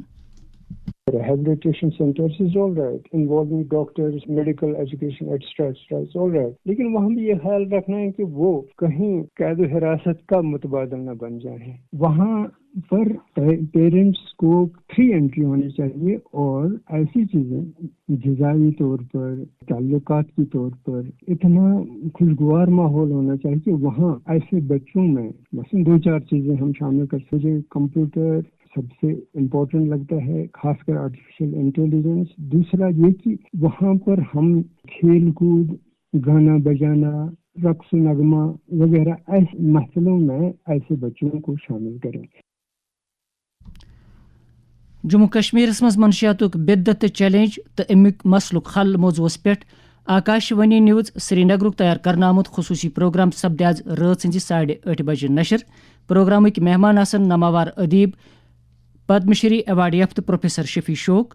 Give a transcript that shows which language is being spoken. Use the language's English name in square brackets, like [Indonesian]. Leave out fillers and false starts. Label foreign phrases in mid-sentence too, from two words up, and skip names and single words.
[English] Rehabilitation centers is all right, involving doctors, medical education, etc. is all right. [Urdu] لیکن وہاں بھی یہ خیال رکھنا ہے کہ وہ کہیں قید و حراست کا متبادل نہ بن جائیں. وہاں پر پیرنٹس کو [English] free entry [Urdu] ہونی چاہیے، اور ایسی چیزیں غذائی طور پر، تعلقات کے طور پر اتنا خوشگوار ماحول ہونا چاہیے کہ وہاں ایسے بچوں میں مثلا 2-4 چیزیں ہم شامل کر سکیں. کمپیوٹر سب سے امپورٹنٹ لگتا ہے، خاص کر [English] artificial intelligence. [Urdu] دوسرا یہ کہ وہاں پر ہم کھیل کود، گانا بجانا، رقص نغمہ وغیرہ ایسے محفلوں میں ایسے بچوں کو شامل کریں. [Kashmiri] جموں کشمیر مز منشیات بدت چیلنج تو امیک مسلک حل موضوعس پہ آکاشوانی نیوز سری نگر تیار کرنا آمت خصوصی پروگرام سپدِ آز رات 8:30 بجے نشر. پروگرامک مہمان آسن نامور ادیب پدم شری ایوارڈ یافتہ پروفیسر شفیع شوق.